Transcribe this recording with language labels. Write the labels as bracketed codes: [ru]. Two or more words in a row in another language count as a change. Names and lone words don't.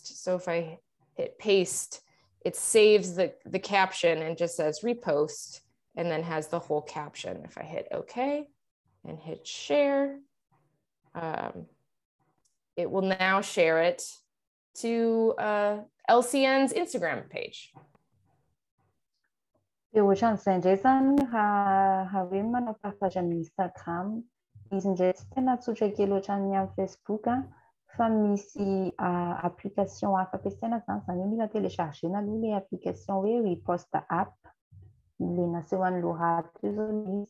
[en] So if I hit paste, it saves the caption and just says repost, and then has the whole caption. If I hit OK and hit share, it will now share it to LCN's Instagram page. [mg] Dia ohatran'izay indray zany raha hoe manao partage amin'ny Instagram, izy indray tsy tena tsotra kely ohatran'ny amin'ny Facebook, fa misy application hafa ampiasaina zany hoe mila télécharger aloha ilay application hoe Repost app, ilay nasehoan'ny Laura teo zao izy.